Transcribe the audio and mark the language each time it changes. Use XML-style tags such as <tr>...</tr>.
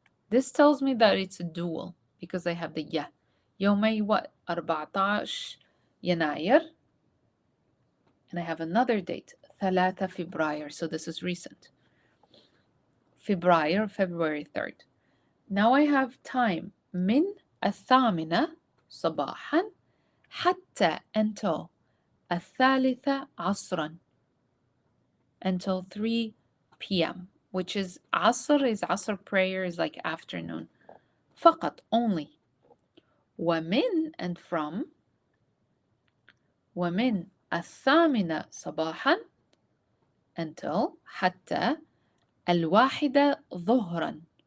<en>This tells me that it's a dual because I have the ya.</en> <ar>يومي what? 14 يناير.</ar> <en>And I have another date. 3 فبراير. So this is recent. فبراير, February 3rd. Now I have time.</en> <ar>من 8 صباحا حتى until 3 عصرا.</ar> <en>Until 3 p.m. Which is عصر is عصر prayer is like afternoon. فقط, only. ومن and from.</en> <ar>ومن 8 صباحا until حتى 1 ظهرا.</ar>